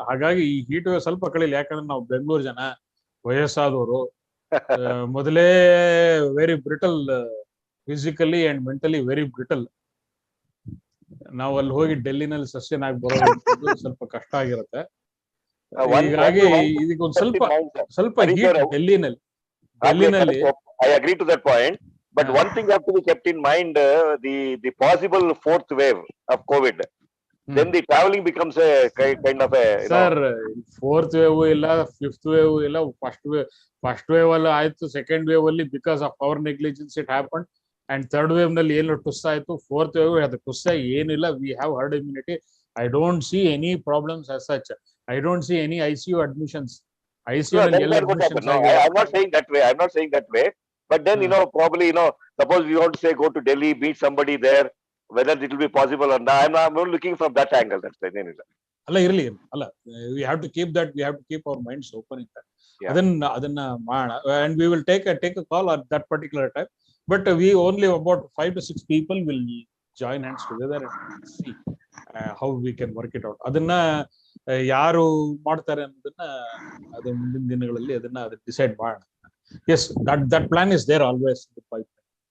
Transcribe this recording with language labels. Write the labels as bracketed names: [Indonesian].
[Kannada] ಹಾಗಾಗಿ ಈ heat wave ಸ್ವಲ್ಪ ಕಳೀಲಿ. ಯಾಕಂದ್ರೆ ನಾವು ಬೆಂಗಳೂರು ಜನ, ವಯಸ್ಸಾದವರು, ಮೊದಲೇ [English] Very brittle, physically and mentally very brittle. [Kannada] ನಾವು ಅಲ್ಲಿ ಹೋಗಿ ಡೆಲ್ಲಿನಲ್ಲಿ ಸಸ್ಯನ್ ಆಗಿ ಬರೋದು ಸ್ವಲ್ಪ ಕಷ್ಟ ಆಗಿರುತ್ತೆ. ಹೀಗಾಗಿ ಇದಕ್ಕೆ ಒಂದು ಸ್ವಲ್ಪ heat ಡೆಲ್ಲಿನಲ್ಲಿ. [English] I agree to that point, but one thing have to be kept in mind, the possible fourth wave of COVID. Then the traveling becomes a kind of a sir, fourth wave ಇಲ್ಲ, fifth wave ಇಲ್ಲ, first wave ಅಲ್ಲಿ ಆಯ್ತು, second wave ಅಲ್ಲಿ because of our negligence it happened, and third wave [Kannada] ನಲ್ಲಿ ಏನು ಟುಸ್ ಆಯ್ತು, [English] fourth wave [Kannada] ಅದು ಟುಸ್ ಏನಿಲ್ಲ. [English] we have herd immunity. I don't see any problems as such. I don't see any ICU admissions. [Kannada] ICU ನಲ್ಲಿ ಎಲ್ಲ admissions ಆಗಿದೆ. [English] I'm not saying that way, but then probably suppose we want to say go to Delhi, meet somebody there, whether it will be possible or not. I'm not looking from that angle. That's the thing. [Kannada] ಅಲ್ಲ ಇರ್ಲಿ ಅಲ್ಲ, [English] we have to keep our minds open in that. [Kannada] ಅದನ್ನ ಮಾಡೋಣ, [English] and we will take a call at that particular time, but we only about 5 to 6 people will join hands together and see how we can work it out. [Kannada] ಅದನ್ನ ಯಾರು ಮಾಡ್ತಾರೆ ಅನ್ನೋದನ್ನ ಅದು ಮುಂದಿನ ದಿನಗಳಲ್ಲಿ ಅದನ್ನ ಡಿಸೈಡ್ ಮಾಡೋಣ. [English] Yes, that plan is there always in the pipeline.